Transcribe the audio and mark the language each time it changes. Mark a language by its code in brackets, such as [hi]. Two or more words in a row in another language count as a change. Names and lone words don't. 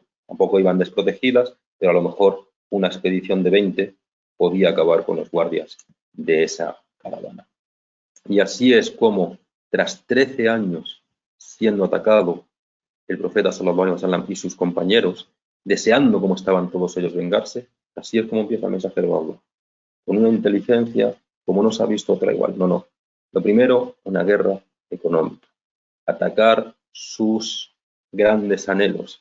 [es] Tampoco iban desprotegidas, pero a lo mejor una expedición de 20 podía acabar con los guardias de esa caravana. Y así es como, tras 13 años siendo atacado, el profeta [ar] صلى الله عليه وسلم [es] y sus compañeros, deseando como estaban todos ellos vengarse, así es como empieza el mensajero a hablar. Con una inteligencia como no se ha visto otra igual. No. Lo primero, una guerra económica. Atacar sus grandes anhelos.